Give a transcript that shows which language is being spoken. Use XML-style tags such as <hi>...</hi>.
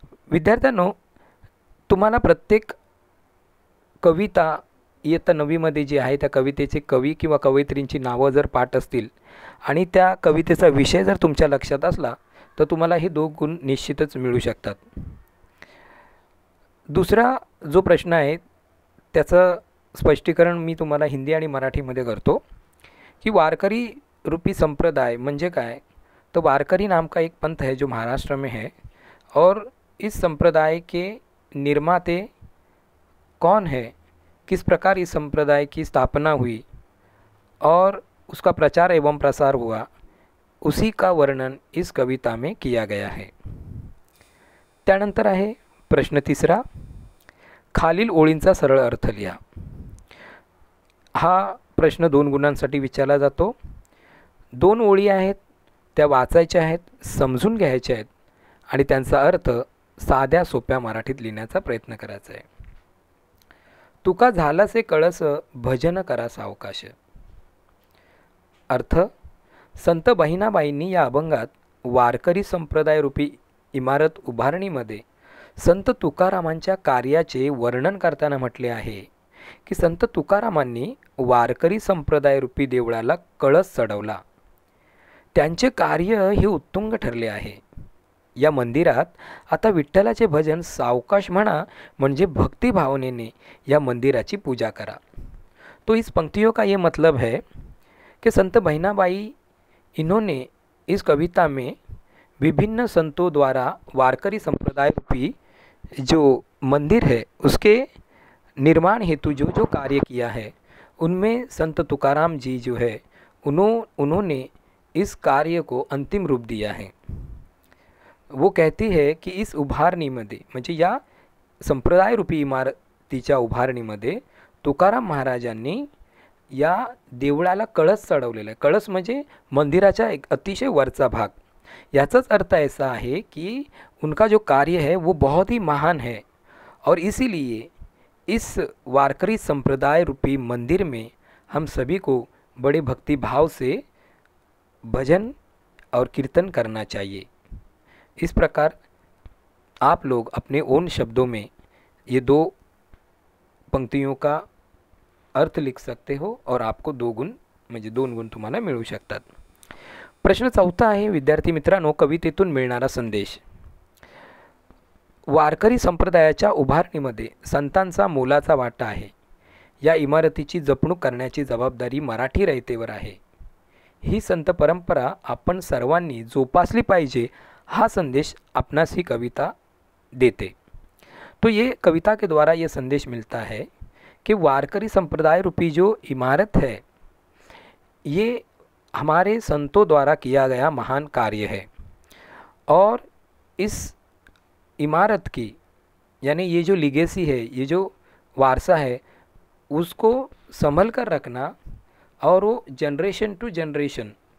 <mr>विद्यार्थ्यांनो, तुम्हाला प्रत्येक कविता इयत्ता 9वीमध्ये जी आहे त्या कवितेचे कवी किंवा कवयित्रींची नावं जर पाठ असतील आणि त्या कवितेचा विषय जर तुमच्या लक्षात असला तर तुम्हाला हे 2 गुण निश्चितच मिळू शकतात. दुसरा जो प्रश्न आहे त्याचं स्पष्टीकरण मी तुम्हाला हिंदी आणि मराठीमध्ये करतो कि वारकरी रूपी संप्रदाय म्हणजे काय.</mr> <hi>तो वारकरी नाम का एक पंथ है जो महाराष्ट्र में है और इस संप्रदाय के निर्माते कौन है, किस प्रकार इस संप्रदाय की स्थापना हुई और उसका प्रचार एवं प्रसार हुआ, उसी का वर्णन इस कविता में किया गया है.</hi> <mr>त्यानंतर आहे प्रश्न तिसरा, खालील ओळींचा सरळ अर्थ लिहा. हा प्रश्न 2 गुणांसाठी विचारला जातो. 2 ओळी आहेत, त्या वाचायच्या आहेत, समजून घ्यायच्या आहेत आणि त्यांचा अर्थ साध्या सोप्या मराठीत लिहिण्याचा प्रयत्न करायचा आहे. तुका झालासे कळस भजन करा सावकाश. अर्थ, संत बहिणाबाईंनी या अभंगात वारकरी संप्रदायरूपी इमारत उभारणीमध्ये संत तुकारामांच्या कार्याचे वर्णन करताना म्हटले आहे की संत तुकारामांनी वारकरी संप्रदायरूपी देवळाला कळस चढवला. त्यांचे कार्य हे उत्तुंग ठरले आहे. या मंदिरात आता विठ्ठलाचे भजन सावकाश म्हणा, म्हणजे भक्तिभावनेने या मंदिराची पूजा करा.</mr> <hi>तो इस पंक्तियों का ये मतलब है कि संत बहिणाबाई इन्होंने इस कविता में विभिन्न संतों द्वारा वारकरी संप्रदाय रूपी जो मंदिर है उसके निर्माण हेतु जो जो कार्य किया है उनमें संत तुकाराम जी जो है उन्होंने इस कार्य को अंतिम रूप दिया है. वो कहती है कि</hi> <mr>इस उभारणीमध्ये म्हणजे या संप्रदाय रूपी इमारतीच्या उभारणीमध्ये तुकाराम महाराजांनी या देवळाला कळस चढवलेला आहे. कळस म्हणजे मंदिराचा एक अतिशय वरचा भाग. याचाच अर्थ</mr> <hi>ऐसा है कि उनका जो कार्य है वो बहुत ही महान है और इसीलिए इस वारकरी संप्रदाय रूपी मंदिर में हम सभी को बड़े भक्ति भाव से भजन और कीर्तन करना चाहिए. इस प्रकार आप लोग अपने ओन शब्दों में ये 2 पंक्तियों का अर्थ लिख सकते हो और आपको 2 गुण</hi> <mr>म्हणजे 2 गुण तुम्हाला मिळू शकतात. प्रश्न चौथा आहे विद्यार्थी मित्रांनो, कवितेतून मिळणारा संदेश. वारकरी संप्रदायाच्या उभारणीमध्ये संतांचा मोलाचा वाटा आहे. या इमारतीची जपणूक करण्याची जबाबदारी मराठी रयतेवर आहे. ही संत परंपरा आपण सर्वांनी जोपासली पाहिजे हा संदेश आपणास ही कविता देते.</mr> <hi>तो ये कविता के द्वारा ये संदेश मिलता है कि वारकरी संप्रदाय रूपी जो इमारत है ये हमारे संतों द्वारा किया गया महान कार्य है और इस इमारत की यानी ये जो लीगेसी है, ये जो वारसा है, उसको संभल कर रखना और वो जनरेशन टू जनरेशन,</hi>